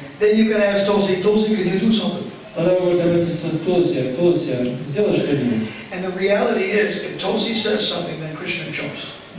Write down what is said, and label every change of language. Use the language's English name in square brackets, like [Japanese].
[English] then you can ask Tulsi, Tulsi, can you do something? [Russian] тогда вы можете обратиться к Тулси, Тулси, сделай что-нибудь. [English] And the reality is, if Tulsi says something, then Krishna jumps.